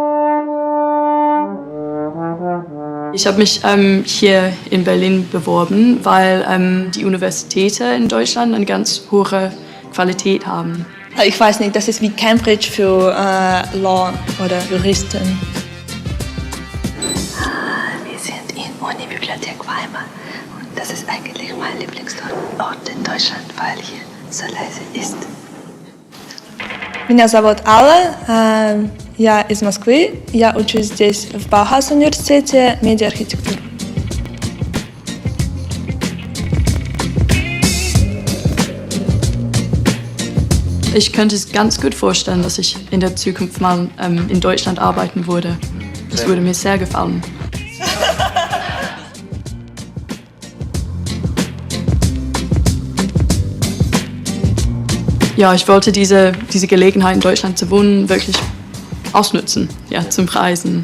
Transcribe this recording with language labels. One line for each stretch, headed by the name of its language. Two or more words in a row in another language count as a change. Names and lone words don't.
German: Ich habe mich hier in Berlin beworben, weil die Universitäten in Deutschland eine ganz hohe Qualität haben. Ich weiß nicht, das ist wie Cambridge für Law oder Juristen. Wir sind in Uni-Bibliothek Weimar und das ist eigentlich mein Lieblingsort in Deutschland, weil hier so leise ist.
Russian: Меня зовут Алла, я из Москвы, я учусь здесь в Баухаус-университете медиа-архитектуры.
German: Ich könnte es ganz gut vorstellen, dass ich in der Zukunft mal in Deutschland arbeiten würde. Das würde mir sehr gefallen. Ja, ich wollte diese Gelegenheit in Deutschland zu wohnen wirklich ausnutzen, ja, zum Reisen.